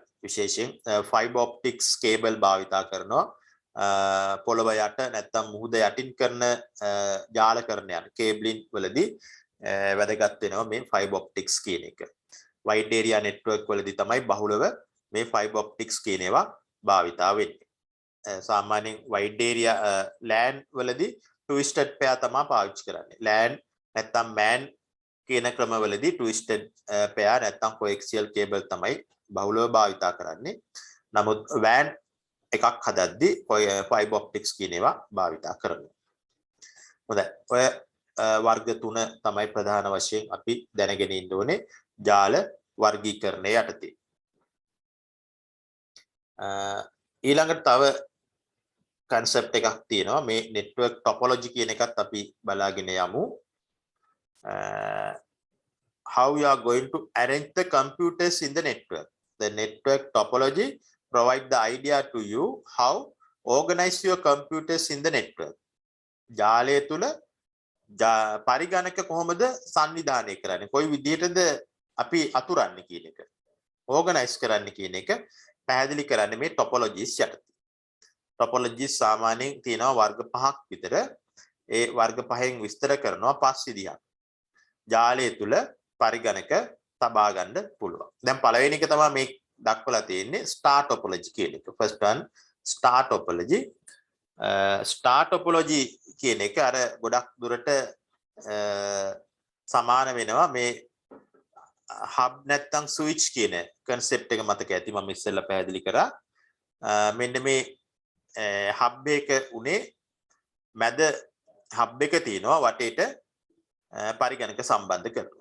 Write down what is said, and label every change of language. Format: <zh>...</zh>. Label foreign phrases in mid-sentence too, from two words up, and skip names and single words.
<si>විශේෂයෙන්</si> <en>fiber optics cable</en> <si>භාවිතා කරනවා පොළව යට නැත්නම් මුහුද යටින් කරන ජාලකරණයන් cabling වලදී වැදගත් වෙනවා මේ</si> <en>fiber optics</en> <si>කියන එක.</si> <en>wide area network</en> <si>වලදී තමයි බහුලව මේ</si> <en>fiber optics</en> <si>කියන ඒවා භාවිතා වෙන්නේ. සාමාන්‍යයෙන්</si> <en>wide area LAN</en> <si>වලදී</si> <en>twisted pair</en> <si>තමයි පාවිච්චි කරන්නේ. LAN නැත්නම් MAN කියන ක්‍රමවලදී</si> <en>twisted pair</en> <si>නැත්නම්</si> <en>coaxial cable</en> <si>තමයි බහුලව භාවිතා කරන්නේ. නමුත් WAN එකක් හදද්දී</si> <en>fiber optics</en> <si>කියන ඒවා භාවිතා කරනවා. හොඳයි. ඔය වර්ග තුන තමයි ප්‍රධාන වශයෙන් අපි දැනගෙන ඉන්න ඕනේ ජාල වර්ගීකරණය යටතේ. ඊළඟට තව concept එකක් තියෙනවා මේ</si> <en>network topology</en> <si>කියන එකත් අපි බලාගෙන යමු.</si> <en>How you are going to arrange the computers in the network. The network topology provide the idea to you how organize your computers in the network.</en> <si>ජාලය තුල පරිගණක කොහොමද සංවිධානය කරන්නේ? කොයි විදිහටද අපි අතුරන්නේ කියන එක. organize කරන්න කියන එක පැහැදිලි කරන්නේ මේ topologies යටතේ. topologies සාමාන්‍යයෙන් තියෙනවා වර්ග 5ක් විතර. ඒ වර්ග 5න් විස්තර කරනවා 5 විදිහක්. ජාලය තුල පරිගණක තබා ගන්න පුළුවන්. දැන් පළවෙනි එක තමයි මේ දක්වලා තියෙන්නේ</si> <en>star topology</en> <si>කියන එක.</si> <en>first one star topology. star topology</en> <si>කියන එක අර ගොඩක් දුරට සමාන වෙනවා මේ hub නැත්නම් switch කියන concept එක මතක ඇති මම ඉස්සෙල්ලා පැහැදිලි කරා. මෙන්න මේ hub එක උනේ මැද hub එක තියෙනවා වටේට පරිගණක සම්බන්ධ කරනවා.</si>